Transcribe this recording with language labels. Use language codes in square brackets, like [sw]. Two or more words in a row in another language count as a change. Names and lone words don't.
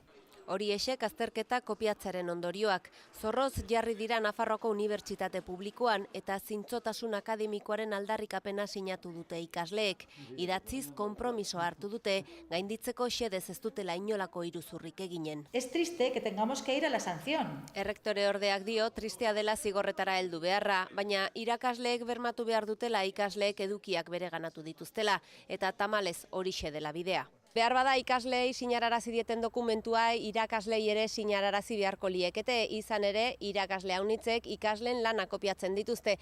[eu] Horiexek azterketa kopiatzearen ondorioak. Zorroz jarri dira Nafarroako Unibertsitate Publikoan eta zintzotasun akademikoaren aldarrikapena sinatu dute ikasleek. Idatziz konpromisoa hartu dute, gainditzeko xedez ez dutela inolako iruzurrik eginen. [es] Es triste que tengamos que ir a la sanción. [eu] Errektore ordeak dio tristea dela zigorretara heldu beharra, baina irakasleek bermatu behar dutela ikasleek edukiak bereganatu dituztela, eta tamalez horixe dela bidea. Behar bada ikasleei sinararazi dieten dokumentua irakaslei ere sinararazi beharko liekete, izan ere irakasle haunitzek ikasleen lana kopiatzen dituzte.